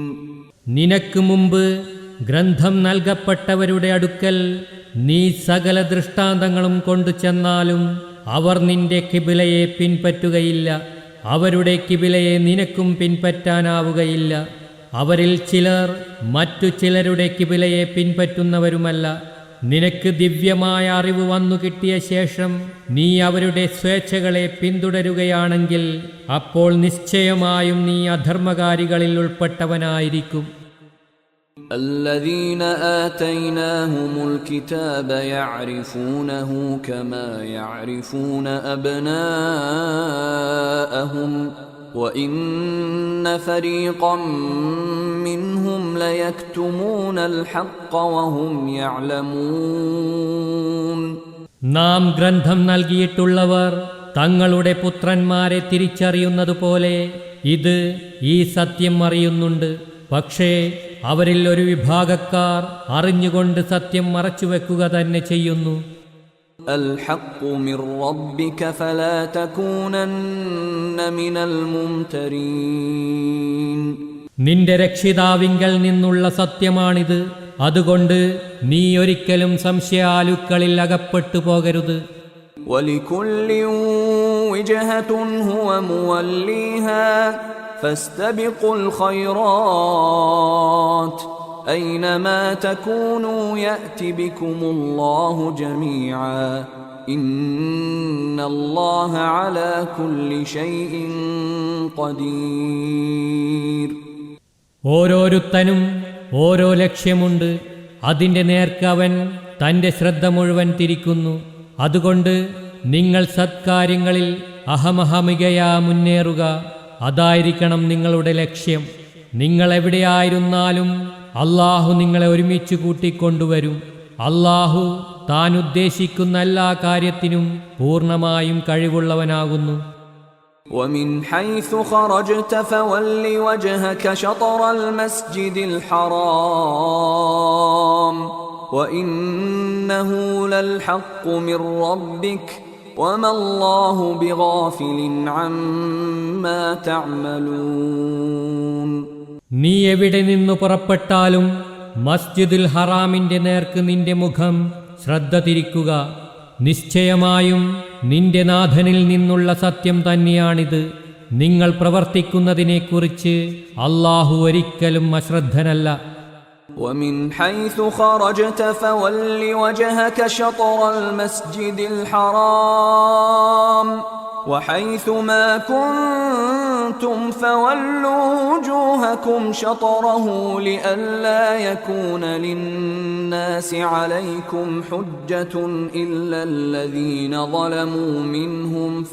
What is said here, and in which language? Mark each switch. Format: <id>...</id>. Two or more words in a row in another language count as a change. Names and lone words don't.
<ml>നിനക്ക് മുമ്പ് ഗ്രന്ഥം നൽകപ്പെട്ടവരുടെ അടുക്കൽ നീ സകല ദൃഷ്ടാന്തങ്ങളും കൊണ്ടു ചെന്നാലും അവർ നിന്റെ കിബിലയെ പിൻപറ്റുകയില്ല. അവരുടെ കിബിലയെ നിനക്കും പിൻപറ്റാനാവുകയില്ല. അവരിൽ ചിലർ മറ്റു ചിലരുടെ കിബിലയെ പിൻപറ്റുന്നവരുമല്ല. നിനക്ക് ദിവ്യമായ അറിവ് വന്നു കിട്ടിയ ശേഷം നീ അവരുടെ സ്വേച്ഛകളെ പിന്തുടരുകയാണെങ്കിൽ അപ്പോൾ നിശ്ചയമായും നീ അധർമ്മകാരികളിൽ ഉൾപ്പെട്ടവനായിരിക്കും.</ml> <ar>الذين آتيناهم الكتاب يعرفونه كما يعرفون أبناءهم وَإِنَّ فَرِيقًا مِّنْهُمْ لَيَكْتُمُونَ الْحَقَّ وَهُمْ يَعْلَمُونَ.</ar> <ml>നാം ഗ്രന്ഥം നൽകിയിട്ടുള്ളവർ തങ്ങളുടെ പുത്രന്മാരെ തിരിച്ചറിയുന്നതുപോലെ ഇത് ഈ സത്യം അറിയുന്നുണ്ട്. പക്ഷേ അവരിൽ ഒരു വിഭാഗക്കാർ അറിഞ്ഞുകൊണ്ട് സത്യം മറച്ചുവെക്കുക തന്നെ ചെയ്യുന്നു.</ml> <ar>الحق من ربك فلا تكونن من الممترين.</ar> <ml>നിന്റെ രക്ഷിതാവിങ്കൽ നിന്നുള്ള സത്യമാണിത്. അതുകൊണ്ട് നീ ഒരിക്കലും സംശയാലുക്കളിൽ അകപ്പെട്ടു പോകരുത്.</ml> <ar>ولكل وجهة هو موليها فاستبقوا الخيرات أينما تكونوا يأت بكم الله جميعا إن الله على كل شيء قدير.</ar> <ml>ഓരോരുത്തനും ഓരോ ലക്ഷ്യമുണ്ട്. അതിൻ്റെ നേർക്ക് അവൻ തൻ്റെ ശ്രദ്ധ മുഴുവൻ തിരിക്കുന്നു. അതുകൊണ്ട് നിങ്ങൾ സത്കാര്യങ്ങളിൽ അഹമഹമികയാ മുന്നേറുക. അതായിരിക്കണം നിങ്ങളുടെ ലക്ഷ്യം. നിങ്ങൾ എവിടെയായിരുന്നാലും അല്ലാഹു നിങ്ങളെ ഒരുമിച്ച് കൂട്ടിക്കൊണ്ടുവരും. അല്ലാഹു താൻ ഉദ്ദേശിക്കുന്ന എല്ലാ കാര്യത്തിനും പൂർണ്ണമായും കഴിവുള്ളവനാകുന്നു.</ml> <ar>ومن حيث خرجت فول وجهك شطر المسجد الحرام وإنه للحق من ربك وما الله بغافل عما تعملون.</ar> <ml>നീ എവിടെ നിന്നു പുറപ്പെട്ടാലും മസ്ജിദുൽ ഹറാമിന്റെ നേർക്ക് നിന്റെ മുഖം ശ്രദ്ധ തിരിക്കുക. നിശ്ചയമായും നിന്റെ നാഥനിൽ നിന്നുള്ള സത്യം തന്നെയാണിത്. നിങ്ങൾ പ്രവർത്തിക്കുന്നതിനെക്കുറിച്ച് അല്ലാഹു ഒരിക്കലും അശ്രദ്ധനല്ല.</ml> <ar>ومن حيث خرجت فول وجهك شطر المسجد الحرام وحيث ما كنتم فولوا وجوهكم شطره لئلا يكون للناس عليكم حجة إلا الذين ظلموا منهم</ar>